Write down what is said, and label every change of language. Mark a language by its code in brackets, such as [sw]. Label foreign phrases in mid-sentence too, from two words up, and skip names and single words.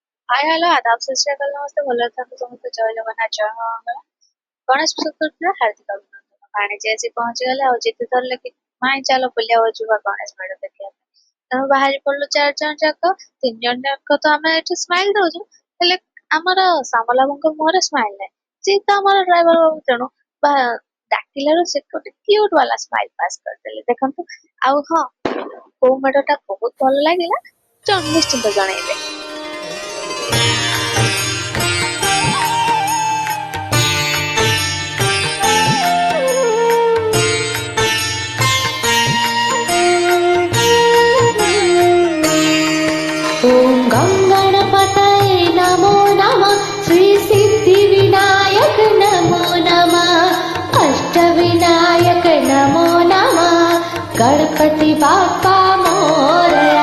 [en] Hi hello [or] आदाब [pa] ਸਤ ਸ੍ਰੀ ਅਕਾਲ [or] नमस्ते ଭଲ ଅଛନ୍ତି ସମସ୍ତେ ଜୟ ଜଗନ୍ନାଥ ଜୟ ମା ମଙ୍ଗଳା। ଗଣେଶ ଚତୁର୍ଥୀର ହାର୍ଦ୍ଦିକ ଅଭିନନ୍ଦନ। ବାଣିଜ୍ୟ ଆସି ପହଞ୍ଚିଗଲେ ଆଉ ଜିତି ଧରିଲେ କି ମାଇଁ ଚାଲ ବୁଲିବାକୁ ଯିବା ଗଣେଶ ମେଢ ଦେଖିବା ପାଇଁ। ତେଣୁ ବାହାରି ପଡିଲୁ 4 ଜଣ ଯାକ। 3 ଜଣ ଯାକ ତ ଆମେ ଏଠି ସ୍ମାଇଲ ଦଉଛୁ, ହେଲେ ଆମର ସାମଲ ବାବୁଙ୍କ ମୁହଁରେ ସ୍ମାଇଲ ନାହିଁ। ସିଏ ତ ଆମର ଡ୍ରାଇଭର ବାବୁ, ତେଣୁ ବା ଡାକିଲାରୁ ସେ ଗୋଟେ କ୍ୟୁଟ ବାଲା ସ୍ମାଇଲ ପାସ୍ କରିଦେଲେ ଦେଖନ୍ତୁ। ଆଉ ହଁ, କୋଉ ମେଢଟା ବହୁତ ଭଲ ଲାଗିଲା ନିଶ୍ଚିନ୍ତ ଜଣେଇବେ। [sa] ॐ गं गणपतये नमो नमः श्री सिद्धिविनायक नमो नमः अष्टविनायक नमो नमः गणपति बाप्पा मोरया।